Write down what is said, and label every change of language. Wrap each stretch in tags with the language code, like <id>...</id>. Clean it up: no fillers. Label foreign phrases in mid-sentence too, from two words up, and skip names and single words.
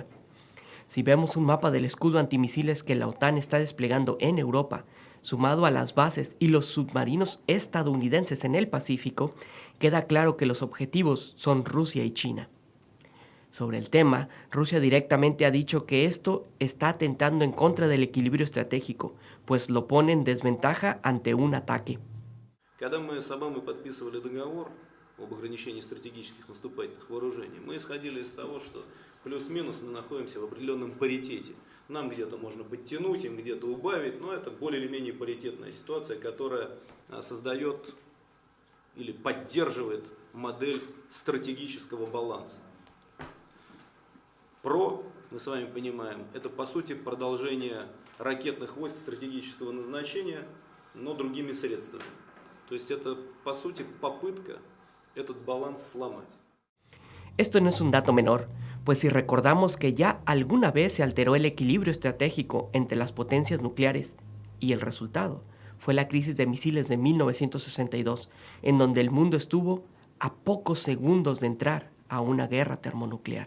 <es>Si vemos un mapa del escudo antimisiles que la OTAN está desplegando en Europa, sumado a las bases y los submarinos estadounidenses en el Pacífico, queda claro que los objetivos son Rusia y China. Sobre el tema, Rusia directamente ha dicho que esto está atentando en contra del equilibrio estratégico, pues lo pone en desventaja ante un ataque.</es> <ru>Когда мы с Обамой подписывали договор об ограничении стратегических наступательных вооружений, мы исходили из того, что плюс-минус мы находимся в определенном паритете. Нам где-то можно подтянуть, им где-то убавить, но это более или менее паритетная ситуация, которая создает или поддерживает модель стратегического баланса. ПРО, мы с вами понимаем, это по сути продолжение ракетных войск стратегического назначения, но другими средствами. То есть это по сути попытка этот баланс сломать.</ru> <es>Esto no es un dato menor, pues si recordamos que ya alguna vez se alteró el equilibrio estratégico entre las potencias nucleares, y el resultado fue la crisis de misiles de 1962, en donde el mundo estuvo a pocos segundos de entrar a una guerra termonuclear.</es>